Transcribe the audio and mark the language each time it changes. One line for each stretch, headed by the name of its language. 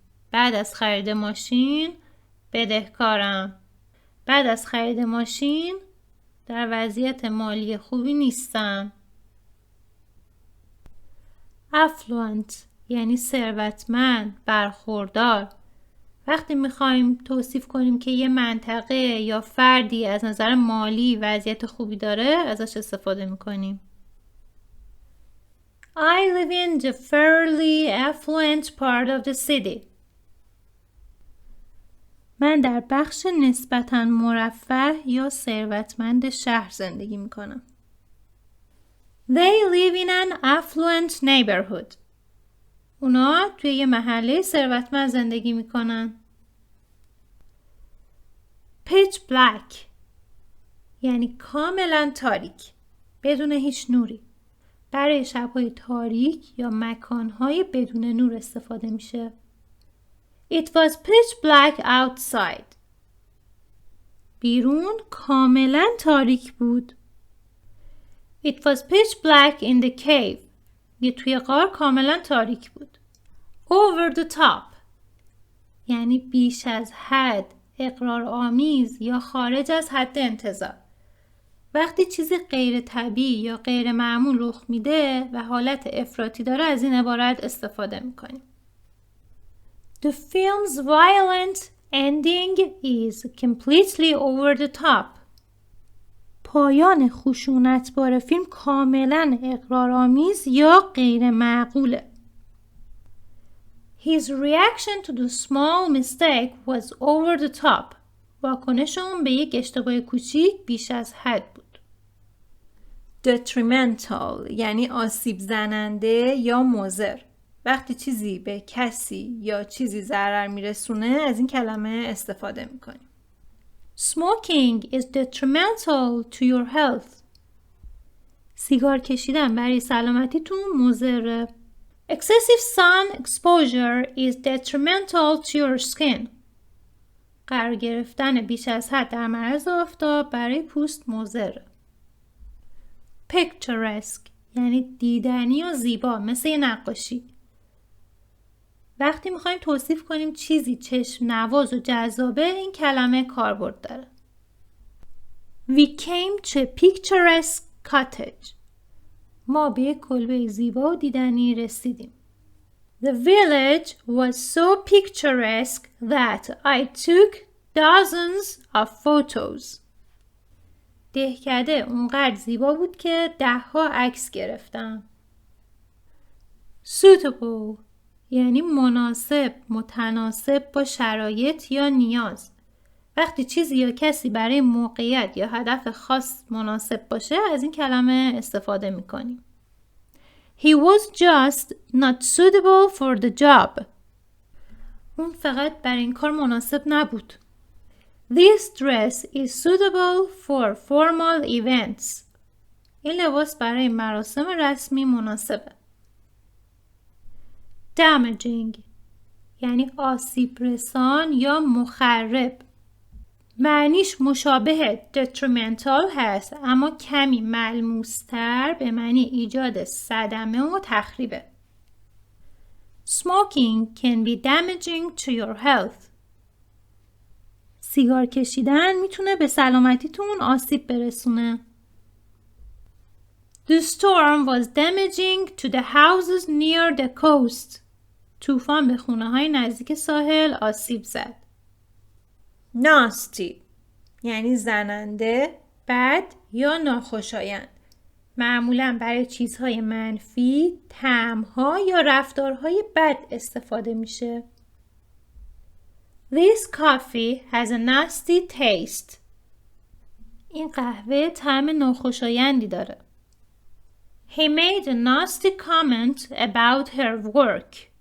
Persian: بعد از خرید ماشین بدهکارم. بعد از خرید ماشین در وضعیت مالی خوبی نیستم. Affluent یعنی ثروتمند، برخوردار. وقتی میخوایم توصیف کنیم که یه منطقه یا فردی از نظر مالی وضعیت خوبی داره ازش استفاده میکنیم.
English: I live in the fairly affluent part of the city.
Persian: من در بخش نسبتاً مرفه یا ثروتمند شهر زندگی میکنم.
English: They live in an affluent neighborhood.
Persian: اونا توی یه محله ثروتمند زندگی میکنن. Pitch black یعنی کاملا تاریک، بدون هیچ نوری. برای شب‌های تاریک یا مکان‌های بدون نور استفاده میشه.
English: It was pitch black outside.
Persian: بیرون کاملا تاریک بود.
English: It was pitch black in the cave.
Persian: یه توی غار کاملا تاریک بود. Over the top یعنی بیش از حد، اغراق‌آمیز یا خارج از حد انتظار. وقتی چیزی غیر طبیعی یا غیر معمول رخ میده و حالت افراطی داره از این عبارت استفاده میکنیم.
English: The film's violent ending is completely over the top.
Persian: پایان خشونتبار فیلم کاملا اغراق‌آمیز یا غیر معقوله.
English: His reaction to the small mistake was over the top.
Persian: واکنش اون به یک اشتباه کوچیک بیش از حد بود. Detrimental یعنی آسیب زننده یا مضر. وقتی چیزی به کسی یا چیزی ضرر میرسونه از این کلمه استفاده میکنیم.
English: Smoking is detrimental to your health.
Persian: سیگار کشیدن برای سلامتیتون مضره.
English: Excessive sun exposure is detrimental to your skin.
Persian: قرار گرفتن بیش از حد در معرض آفتاب برای پوست مضره. Picturesque یعنی دیدنی و زیبا، مثل نقاشی. وقتی میخوایم توصیف کنیم چیزی چشم نواز و جذابه این کلمه کاربرد داره.
English: We came to a picturesque cottage.
Persian: ما به یک کلبه زیبا و دیدنی رسیدیم.
English: The village was so picturesque that I took dozens of photos.
Persian: دهکده اونقدر زیبا بود که 10ها عکس گرفتم. Suitable یعنی مناسب، متناسب با شرایط یا نیاز. وقتی چیزی یا کسی برای موقعیت یا هدف خاص مناسب باشه از این کلمه استفاده میکنیم.
English: He was just not suitable for the job.
Persian: اون فقط برای این کار مناسب نبود.
English: This dress is suitable for formal events.
Persian: این لباس برای مراسم رسمی مناسبه. Damaging یعنی آسیب رسان یا مخرب. معنیش مشابه detrimental هست اما کمی ملموس‌تر به معنی ایجاد صدمه و تخریبه.
English: Smoking can be damaging to your health.
Persian: سیگار کشیدن میتونه به سلامتیتون آسیب برسونه.
English: The storm was damaging to the houses near the coast.
Persian: طوفان به خونه‌های نزدیک ساحل آسیب زد. Nasty یعنی زننده، بد یا ناخوشایند. معمولاً برای چیزهای منفی، طعم‌ها یا رفتارهای بد استفاده میشه.
English: This coffee has a nasty taste.
Persian: این قهوه طعم ناخوشایندی داره.
English: He made a nasty comment about her work.